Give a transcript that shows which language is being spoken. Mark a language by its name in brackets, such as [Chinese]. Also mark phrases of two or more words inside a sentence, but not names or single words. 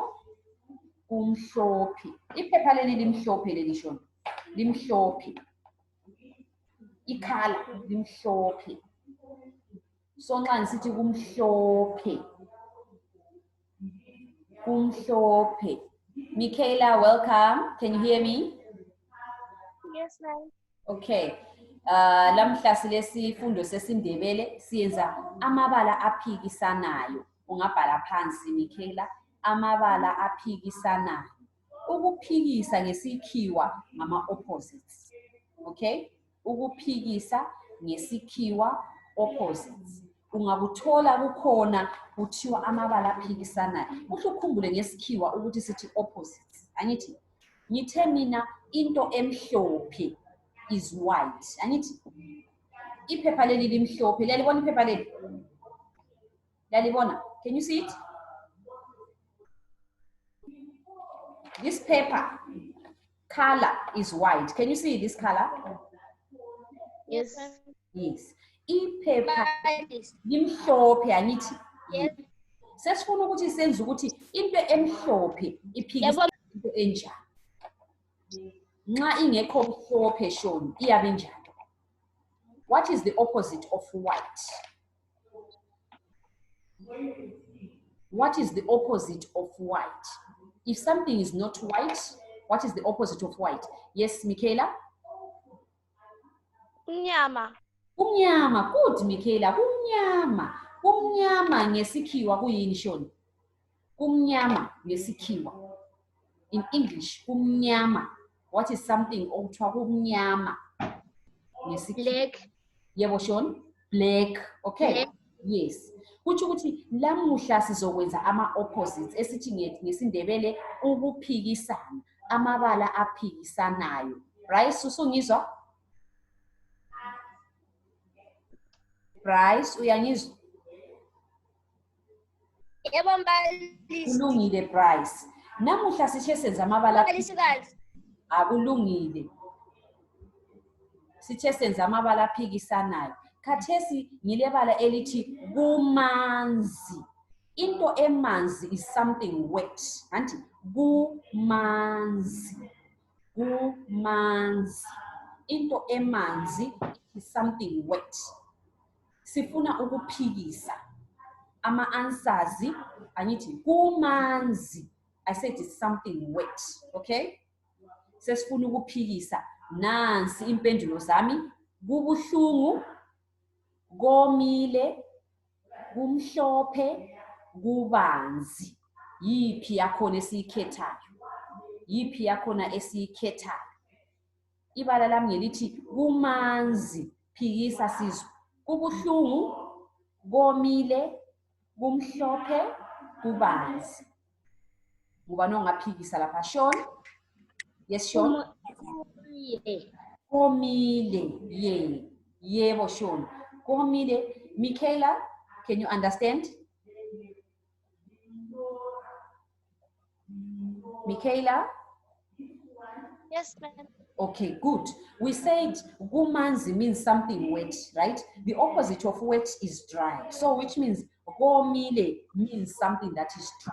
[North Ndebele] Kumhlophe. Iphepha leli limhlophe leli Sean. Limhlophe. Ikhala limhlophe. So nxa ngisithi kumhlophe. Kumhlophe. [English] Michaela, welcome. Can you hear me? Yes, ma'am. Okay. [North Ndebele] Lamhla silesifundo sesindebele siyenza amabala aphikisanayo. Ungabhala phansi Michaela, amabala aphikisanayo. Ukuphikisa ngesikhiwa ngama opposites. [English] Okay? [North Ndebele] Ukuphikisa ngesikhiwa opposites. Ungakuthola kukhona kuthiwa amabala aphikisanayo. Kuhle ukhumbule ngesikhiwa ukuthi sithi opposites. Angithi ngithe mina into emhlophe [English] is white. [North Ndebele] Angithi iphepha leli limhlophe. Liyalibona iphepha leli? Liyalibona? [English] Can you see it? This paper color is white. Can you see this color? Yes. Yes. [North Ndebele] Iphepha limhlophe angithi. [English] Yes. [North Ndebele] Sesifuna ukuthi senze ukuthi into emhlophe iphikisa into enjani. Nxa ingekho mhlophe Shona iyabe njani? [English] What is the opposite of white? What is the opposite of white? If something is not white, what is the opposite of white? Yes, Michaela? [North Ndebele] Umnyama. Umnyama. Good, Michaela. Umnyama. Umnyama ngesikhiwa kuyini Shona? Umnyama ngesikhiwa. [English] In English, umnyama. What is something [North Ndebele] okuthiwa umnyama? [English] Black. Yebo Shona? Black. Okay. Black. Yes. [North Ndebele] Kuthi ukuthi lamuhla sizokwenza ama opposites esithi ngesindebele ukuphikisana. Amabala aphikisanayo. Bryce usungizwa? Bryce uyangizwa? Yebo mbalisi. Kulungile Bryce. Namuhla sithe senza amabala akulungile. Sithe senza amabala aphikisanayo. Khathesi ngilebala elithi kumanzi. Into emanzi [English] is something wet. [North Ndebele] Anti kumanzi. Kumanzi. Into emanzi [English] is something wet. [North Ndebele] Sifuna ukuphikisa. Ama answers angithi kumanzi. [English] I said it's something wet. [North Ndebele] Okay? Sesifuna ukuphikisa. Nansi impendulo zami. Kubuhlungu, komile, kumhlophe, kubanzi. Yiphi yakhona esiyikhethayo? Yiphi yakhona esiyikhethayo? Ibala lami ngelithi kumanzi. Phikisa sizwe. Kubuhlungu, komile, kumhlophe, kubanzi. Ngubani ongaphikisa lapha Shona? Yes Shona? Komile. Yebo Shona. Komile. [English] Michaela, can you understand? Michaela? Yes, ma'am. Okay, good. We said kumanzi means something wet, right? The opposite of wet is dry. So which means komile means something that is dry.